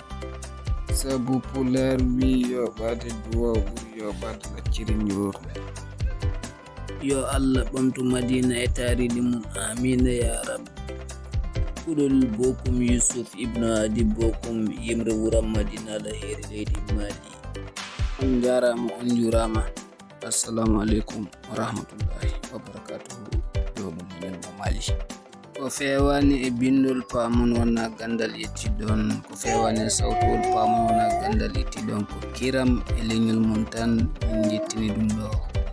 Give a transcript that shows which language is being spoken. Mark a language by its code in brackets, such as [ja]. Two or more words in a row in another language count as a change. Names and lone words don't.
[ff] Sabu Pular wi yoɓade duwa ɓuri yoɓade lacciri njooru. Yo Allah ɓamtu Madina e tariɗi mum, [ar] آمين يا رب. [ff] Kuɗol Bokum Yusuf Ibn Adi Bokum, yimre wuram Madina Alheri leydi Mali. On jarama, on jurama. [ar] السلام عليكم ورحمة الله وبركاته. [ff] Ɗo ɗum men mo Mali. Ko fewani e bindol pamon wona gandal yettiɗon, ko fewani e sawtol pamon wona gandal yettiɗon. Ko kiram e leñol mum tan min jettini ɗum ɗo.